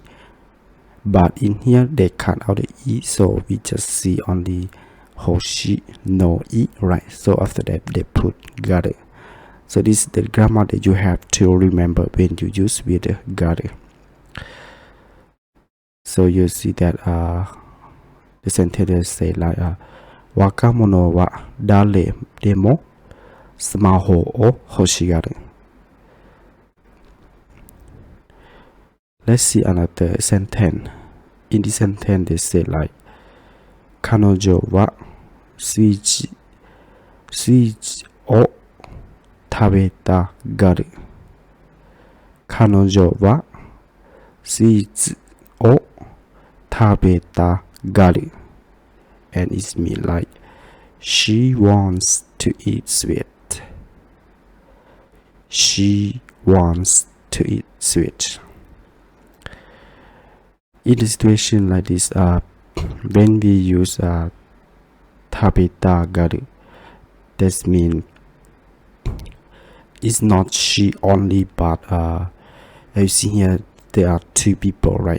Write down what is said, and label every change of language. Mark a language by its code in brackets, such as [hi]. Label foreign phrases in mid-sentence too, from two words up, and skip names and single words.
[en] But in here they cut out the e, so we just see only hoshi, no e, right? So after that they put garu. So this is the grammar that you have to remember when you use with the garu. So you see that the sentence say like [ja] 若者は誰でもスマホを欲しがる. [en] Let's see another sentence. In this sentence, they say like, [ja] 彼女はスイッチを食べたがる. 彼女はスイッチを食べたがる. [en] And it's mean like, she wants to eat sweet. She wants to eat sweet. In a situation like this, when we use [ja] 食べたがる, [en] that means it's not she only, but you see here there are two people, right?